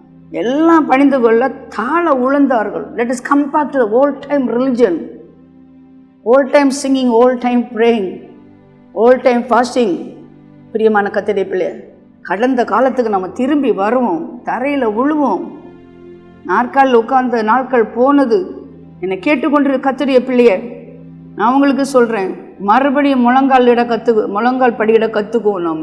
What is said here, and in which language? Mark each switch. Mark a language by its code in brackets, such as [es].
[ta] எல்லாம் பணிந்து கொள்ள தாழ விழுந்தார்கள். [en] Let us come back to the old time religion, old time singing, old time praying, old time fasting. [ta] பிரியமான கர்த்தருடைய பிள்ளை, கடந்த காலத்துக்கு நம்ம திரும்பி வருவோம். தரையில் விழுவோம். நாற்காலில் உட்கார்ந்த நாட்கள் போனது. என்னை கேட்டுக்கொண்டிருக்க கர்த்தருடைய பிள்ளைய, நான் உங்களுக்கு சொல்கிறேன், மறுபடியும் முழங்கால் படியிட கற்றுக்குவோம்.